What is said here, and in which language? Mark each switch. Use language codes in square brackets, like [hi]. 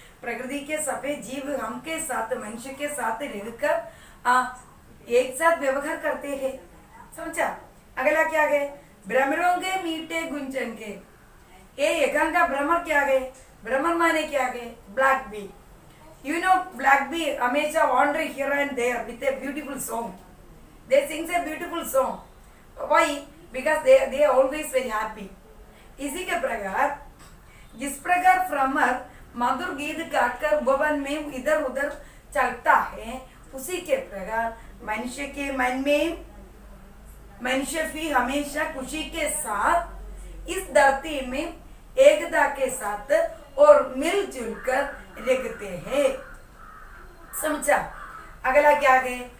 [hi] प्रकृति के सभी जीव हमके साथ, मनुष्य के साथ रहकर एक साथ व्यवहार करते हैं। समझा? अगला क्या है? भ्रमरों के मीठे गुंजन के। ये एकांक का भ्रमर क्या है? भ्रमर माने क्या है? Black B. [en] You know, Black Bee, Amesha wandering here and there with a beautiful song. They sing a beautiful song. Why? Because they are always very happy. [hi] इसी के प्रकार जिस प्रकार भ्रमर मधुर गीत गाकर भवन में इधर उधर चलता है, उसी के प्रकार मनुष्य के मन में मनुष्य भी हमेशा खुशी के साथ इस धरती में एकता के साथ और मिलजुल कर रहते हैं। समझा? अगला क्या है?